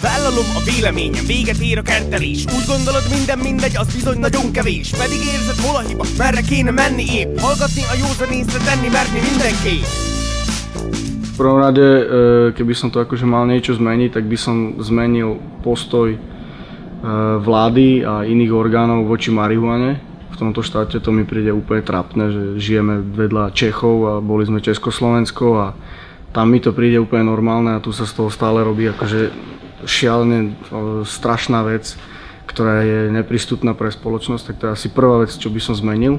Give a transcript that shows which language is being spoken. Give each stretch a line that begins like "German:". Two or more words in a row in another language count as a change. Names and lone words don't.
Hungarian: Ártalom a véleményem, véget ér a kertelés. Úgy gondolod minden mindegy, az bizony nagyon kevés. Pedig érzed hol a hiba, merre kéne menni épp. Hallgatni a józan észre, tenni merni mindenképp.
Slovak: V prvom rade, keby som to akože mal niečo zmeniť, tak by som zmenil postoj vlády a iných orgánov voči marihuane. V tomto štáte to mi príde úplne trapné, že žijeme vedľa Čechov a boli sme Československo a tam mi to príde úplne normálne a tu sa z toho stále robí akože šialene strašná vec, ktorá je neprístupná pre spoločnosť, tak to je asi prvá vec, čo by som zmenil.